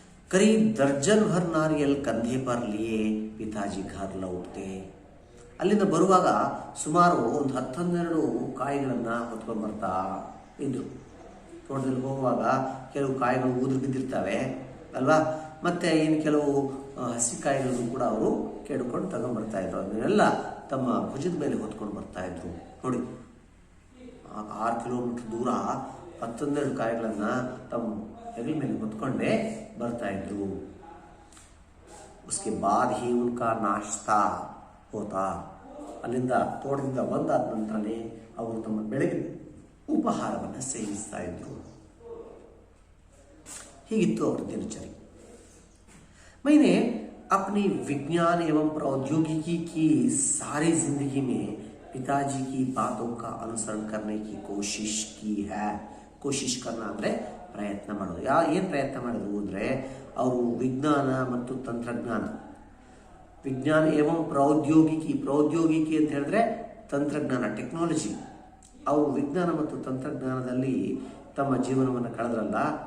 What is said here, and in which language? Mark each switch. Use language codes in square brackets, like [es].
[hi] करीब दर्जन भर नारियल कंधे पर लिए पिताजी घर लौटते. [kn] ಅಲ್ಲಿಂದ ಬರುವಾಗ ಸುಮಾರು ಒಂದು 10-12 ಕಾಯಿಗಳನ್ನು ಹೊತ್ಕೊಂಡು ಬರ್ತಾ ಇದ್ರು. ತೋಟದಲ್ಲಿ ಹೋಗುವಾಗ ಕೆಲವು ಕಾಯಿಗಳು ಉದುರು ಬಿದ್ದಿರ್ತವೆ ಅಲ್ವಾ, ಮತ್ತೆ ಇನ್ನು ಕೆಲವು ಹಸಿ ಕಾಯಿಗಳನ್ನು ಕೂಡ ಅವರು ಕೆಡ್ಕೊಂಡು ತಗೊಂಡ್ಬರ್ತಾ ಇದ್ರು. ಅದನ್ನೆಲ್ಲ ತಮ್ಮ ಭುಜದ ಮೇಲೆ ಹೊತ್ಕೊಂಡು ಬರ್ತಾ ಇದ್ರು. ನೋಡಿ, 6 ಕಿಲೋಮೀಟರ್ ದೂರ 10-12 ಕಾಯಿಗಳನ್ನು ತಮ್ಮ ಹೆಗಲ ಮೇಲೆ ಹೊತ್ಕೊಂಡೇ ಬರ್ತಾ ಇದ್ರು. [hi] ಉಸ್ಕೆ ಬಾದ್ ಹಿ ಉನ್ಕಾ ನಾಶ್ತಾ ಹೋತಾ. [kn] ಅಲ್ಲಿಂದ ತೋಟದಿಂದ ಬಂದಾದ ನಂತರನೇ ಅವರು ತಮ್ಮ ಬೆಳಗಿನ ಉಪಹಾರವನ್ನು ಸೇವಿಸ್ತಾ ಇದ್ರು. ಹೀಗಿತ್ತು ಅವರ ದಿನಚರಿ. [hi] मैंने अपनी विज्ञान एवं प्रौद्योगिकी की सारी जिंदगी में पिताजी की बातों का अनुसरण करने की कोशिश की है. [kn] कोशिश करना ಅಂದರೆ ಪ್ರಯತ್ನ ಮಾಡೋದು. ಏನು ಪ್ರಯತ್ನ ಮಾಡಿದ್ರು ಅಂದರೆ, ಅವರು ವಿಜ್ಞಾನ ಮತ್ತು ತಂತ್ರಜ್ಞಾನ, ವಿಜ್ಞಾನ ಏವಂ ಪ್ರೌದ್ಯೋಗಿಕಿ ಅಂತ ಹೇಳಿದ್ರೆ ತಂತ್ರಜ್ಞಾನ, ಟೆಕ್ನಾಲಜಿ. ಅವರು ವಿಜ್ಞಾನ ಮತ್ತು ತಂತ್ರಜ್ಞಾನದಲ್ಲಿ ತಮ್ಮ ಜೀವನವನ್ನು ಕಳೆದ್ರಲ್ಲ.